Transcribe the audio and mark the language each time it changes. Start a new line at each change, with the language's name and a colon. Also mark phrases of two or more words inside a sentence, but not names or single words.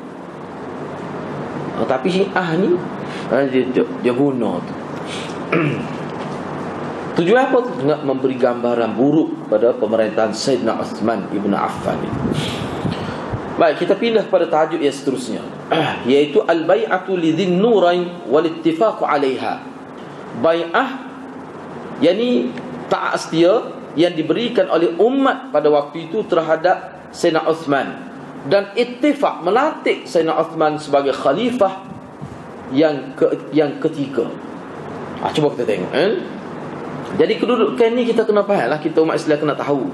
Malay: Tapi Syiah ni dia guna tu. Tujuan apa tu? Nak memberi gambaran buruk pada pemerintahan Sayyidina Uthman ibn Affan ni. Baik, kita pindah pada tajuk yang seterusnya, iaitu
Arabic: البيعة لذي النورين والاتفاق عليها.
Malay: Bai'ah yakni taat setia yang diberikan oleh umat pada waktu itu terhadap Sayyidina Uthman, dan ittifaq melantik Sayyidina Uthman sebagai khalifah yang ketiga. Cuba kita tengok Jadi kedudukan ni kita kena faham lah, kita umat Islam kena tahu.